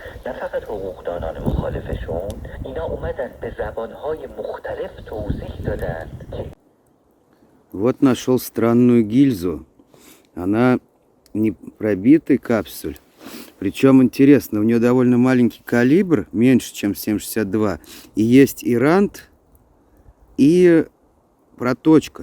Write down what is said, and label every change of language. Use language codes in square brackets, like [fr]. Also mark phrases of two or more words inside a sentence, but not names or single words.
[fa] نه فقط حقوقدانان مخالفشون، اینا اومدن به زبانهای مختلف توضیح دادن. [ru] Вот нашел странную гильзу. Она не пробитый капсуль. Причем интересно, у нее довольно маленький калибр, меньше, чем 7,62. И есть и рант, и проточка.